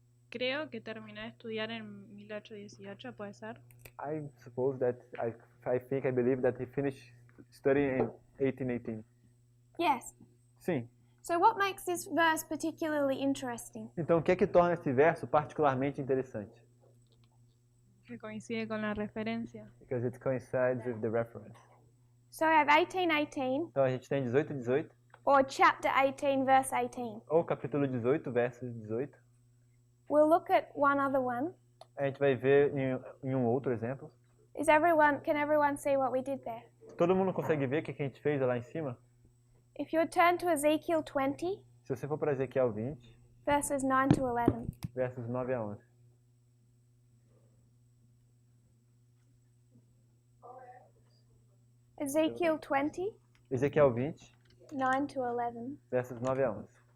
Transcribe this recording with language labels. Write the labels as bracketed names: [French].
[Spanish] Creo que terminé de estudiar en 1818, ¿puede ser? [English] I suppose that I believe that he finished studying in 1818. Yes. [Portuguese] Sim. [English] So what makes this verse particularly interesting? [Portuguese] Então o que é que torna esse verso particularmente interessante? [Spanish] Que coincide con la referencia. [English] Because it coincides with the reference. So we have 18:18 [Portuguese] Então a gente tem 18:18 [English] or chapter 18 verse 18. [Portuguese] ou capítulo 18, versos 18. [English] We'll look at one other one. [Portuguese] A gente vai ver em um outro exemplo. [English] Can everyone see what we did there? [Portuguese] Todo mundo consegue ver o que a gente fez lá em cima? [English] If you would turn to Ezekiel 20 [Portuguese] Se você for para Ezequiel 20, [English] verses 9 to 11. [Portuguese] versos 9 a 11. [English] Ezekiel 20, [Portuguese] Ezequiel 20, [English] 9 to 11. [Portuguese] versos 9 a 11.